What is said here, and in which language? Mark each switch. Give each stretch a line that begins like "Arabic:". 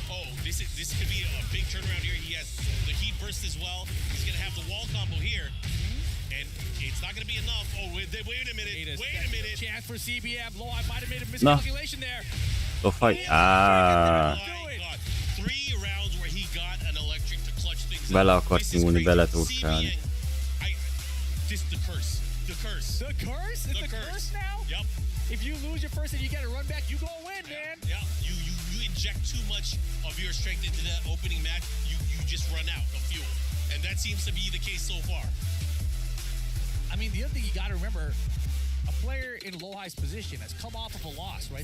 English: Oh, this could be a big turnaround here. He has the heat burst as well. He's going to have the wall combo here. And it's not going to be enough. Oh, wait a minute. Wait a minute. Chance for CBM. Lowhigh might have made a miscalculation there. Go fight. Oh, 3 rounds where he got an electric to clutch things up.
Hungarian: Bele akart nyúlni, beleturkálni.
English: This is the curse. The curse. The curse? It's the curse now? Yep. If you lose your first and you get a run back, you gonna win, man. Yeah. You inject too much of your strength into that opening match, you just run out of fuel. And that seems to be the case so far. I mean, the other thing you got to remember, a player in Lowhigh's position has come off of a loss, right?